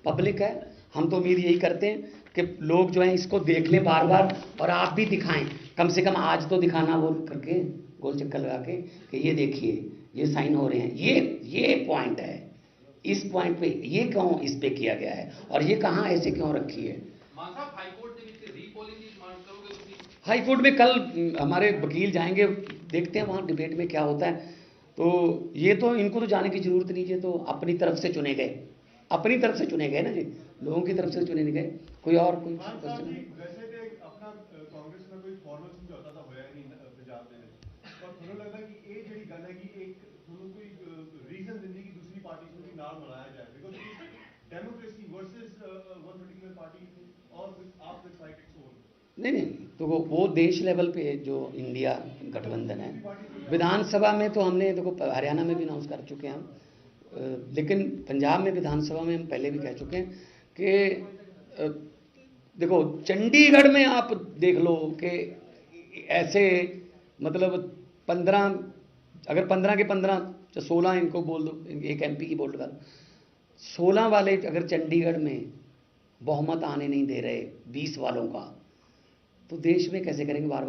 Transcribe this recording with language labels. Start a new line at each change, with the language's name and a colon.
Hindi: Public है, हम तो उम्मीद यही करते हैं कि लोग जो हैं इसको देख लें बार बार, और आप भी दिखाएं, कम से कम आज तो दिखाना वो करके गोल चक्कर लगा के कि ये देखिए ये साइन हो रहे हैं, ये पॉइंट है, इस पॉइंट पे ये क्यों इस पे किया गया है और ये कहाँ ऐसे क्यों रखी है।
Punjabi: ਮਾਨ ਸਾਹਿਬ ਹਾਈ ਕੋਰਟ ਦੇ ਵਿੱਚ ਰੀਪੋਲਿੰਗ ਦੀ ਡਿਮਾਂਡ ਕਰੋਗੇ ਤੁਸੀਂ?
Hindi: हाई कोर्ट में कल हमारे वकील जाएंगे, देखते हैं वहाँ डिबेट में क्या होता है। तो ये तो इनको तो जाने की जरूरत नहीं है, तो अपनी तरफ से चुने गए, अपनी तरफ से चुने गए ना जी, लोगों की तरफ से चुने नहीं गए। कोई और कोई
Punjabi: ਮਾਨ ਸਾਹਿਬ
English: Question?
Punjabi: ਜੀ ਵੈਸੇ ਤੇ ਆਪਣਾ ਕਾਂਗਰਸ ਨਾਲ ਕੋਈ ਫਾਰਮਲ ਸਮਝੌਤਾ ਤਾਂ ਹੋਇਆ ਨਹੀਂ ਪੰਜਾਬ ਦੇ ਵਿੱਚ, ਪਰ ਤੁਹਾਨੂੰ ਲੱਗਦਾ ਕਿ ਇਹ ਜਿਹੜੀ ਗੱਲ ਹੈਗੀ ਇੱਕ ਤੁਹਾਨੂੰ ਕੋਈ ਰੀਜ਼ਨ ਦਿੰਦੀ ਕਿ ਦੂਸਰੀ ਪਾਰਟੀ ਨੂੰ ਵੀ ਨਾਲ ਮਿਲਾਇਆ ਜਾਏ, because
English: Democracy versus one particular party और आप with side its own?
Hindi: नहीं, तो वो देश लेवल पे जो इंडिया गठबंधन है, विधानसभा में तो हमने देखो हरियाणा में भी अनाउंस कर चुके हैं हम, लेकिन पंजाब में विधानसभा में हम पहले भी कह चुके हैं कि देखो चंडीगढ़ में आप देख लो कि ऐसे मतलब 15, अगर 15 के 15 16 इनको बोल दो, एक एमपी की बोल दो, 16 वाले अगर चंडीगढ़ में बहुमत आने नहीं दे रहे 20 वालों का, तो देश में कैसे करेंगे?